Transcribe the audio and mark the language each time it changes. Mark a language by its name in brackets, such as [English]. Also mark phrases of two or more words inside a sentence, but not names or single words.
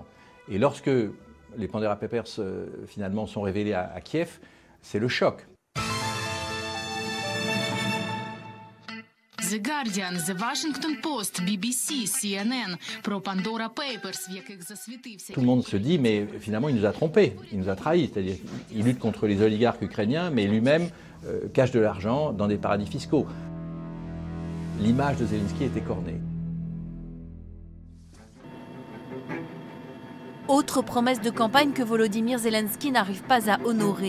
[French] Et lorsque les Pandora Papers finalement sont révélés à Kiev, c'est le choc. [Ukrainian] The Guardian, The Washington Post, BBC, CNN, про Pandora Papers, в яких засвітився. [French] Tout le monde se dit, mais finalement il nous a trompés, il nous a trahis, c'est-à-dire qu'il lutte contre les oligarques ukrainiens, mais lui-même cache de l'argent dans des paradis fiscaux. L'image de Zelensky est écornée. Autre promesse de campagne que Volodymyr Zelensky n'arrive pas à honorer.